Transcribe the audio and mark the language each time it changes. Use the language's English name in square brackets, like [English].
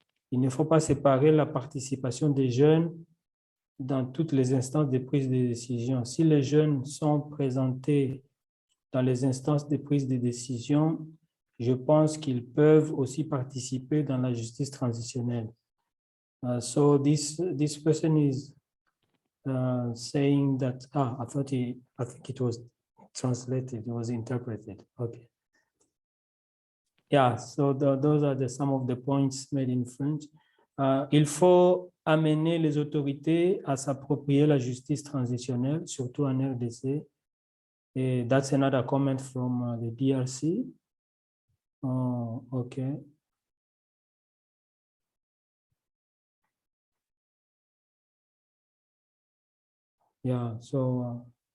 [French] Il ne faut pas séparer la participation des jeunes dans toutes les instances de prise de décision. Si les jeunes sont présentés dans les instances de prise de décision, je pense qu'ils peuvent aussi participer dans la justice transitionnelle. [English] So this person is saying that, I think it was translated, it was interpreted. Okay. Yeah, so those are some of the points made in French. [French] Il faut amener les autorités à s'approprier la justice transitionnelle, surtout en RDC. [English] And that's another comment from the DRC. Oh, okay. Yeah, so.